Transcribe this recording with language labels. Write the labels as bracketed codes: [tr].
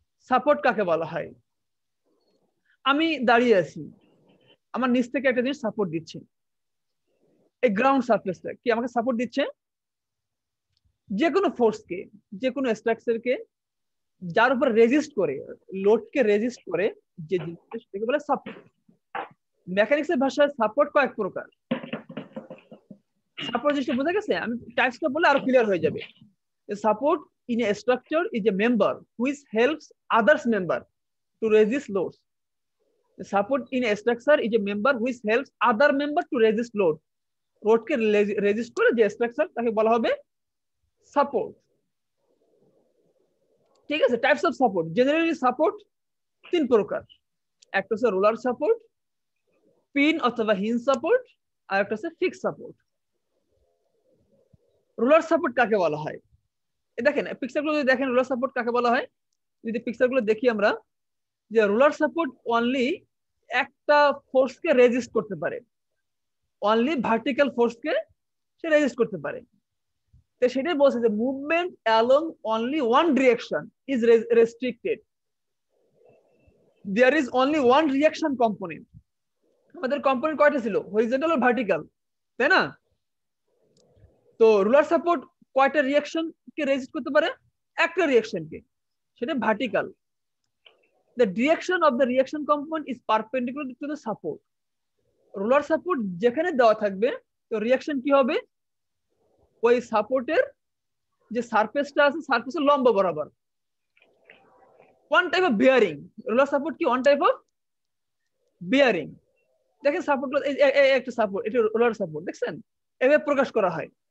[bn] Support কাকে বলা হয়? আমি দাঁড়িয়ে আছি, আমার নিচ থেকে একটা জিনিস সাপোর্ট দিচ্ছে, এই গ্রাউন্ড সারফেসটা কি আমাকে সাপোর্ট দিচ্ছে? যে কোনো ফোর্সকে, যে কোনো স্ট্রাকচারকে যার উপর রেজিস্ট করে, লোডকে রেজিস্ট করে যে জিনিসটা, সেটাকে বলে সাপোর্ট। মেকানিক্সের ভাষায় সাপোর্ট কয়েক প্রকার। সাপোর্ট জিনিসটা বোঝা গেছে? আমি টাইপসটা বলে আরো ক্লিয়ার হয়ে যাবে। [en] Support in a structure is a member which helps others member to resist loads. The support in a structure is a member which helps other member to resist load. [bn] Load K resist করে যে structure তাকে বলা হবে support. ঠিক আছে? Types of support, generally support তিন প্রকার। একটা হচ্ছে রোলার সাপোর্ট, পিন অথবা হিঞ্জ সাপোর্ট, আর একটা হচ্ছে ফিক্স সাপোর্ট। রোলার সাপোর্ট কাকে বলা হয়? দেখেন পিকচারগুলো যদি দেখেন, রোলার সাপোর্ট কাকে বলা হয় যদি পিকচারগুলো দেখি আমরা, যে রোলার সাপোর্ট অনলি একটা ফোর্সকে রেজিস্ট করতে পারে, অনলি ভার্টিক্যাল ফোর্সকে সে রেজিস্ট করতে পারে। তো সেটাই বলছে যে [en] Movement along only one direction is restricted, there is only one reaction component. [bn] আমাদের কম্পোনেন্ট কয়টা ছিল? হরিজন্টাল আর ভার্টিক্যাল, তাই না? তো রোলার সাপোর্ট কয়টা রিঅ্যাকশন কে রেজিস্ট করতে পারে? একটা রিঅ্যাকশনকে, সেটা vertical. [en] The direction of the reaction component is perpendicular to the support. [bn] Roller support যেখানে দেওয়া থাকবে, তো রিঅ্যাকশন কি হবে? ওই সাপোর্টের যে সারফেসটা আছে, সারফেসের লম্ব বরাবর। [en] One type of bearing. [bn] Roller support কি [en] One type of bearing. [bn] দেখেন সাপোর্ট, একটা সাপোর্ট, এটা রোলার সাপোর্ট, দেখছেন এভাবে প্রকাশ করা হয়।